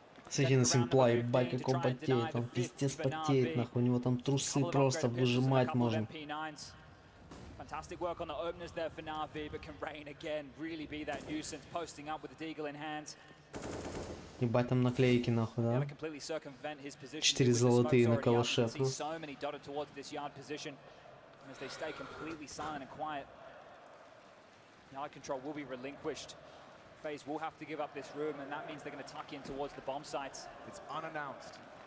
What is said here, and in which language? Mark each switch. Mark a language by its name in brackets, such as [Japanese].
[Russian] Смотрите на Симпла, ебать, как он потеет. Он пиздец потеет, нахуй. У него там трусы просто выжимать можно. [English] Fantastic work on the openers there for NaVi, but can Rain again really be that nuisance, posting up with the deagle in hand. [Russian] Ебать, там наклейки, нахуй, да? 4 золотые на калаше. [English] So many dotted towards this yard position as they stay completely silent and quiet. Yard control will be relinquished. FaZe will have to give up this room, and that means they're going to tuck in towards the bomb sites. It's unannounced.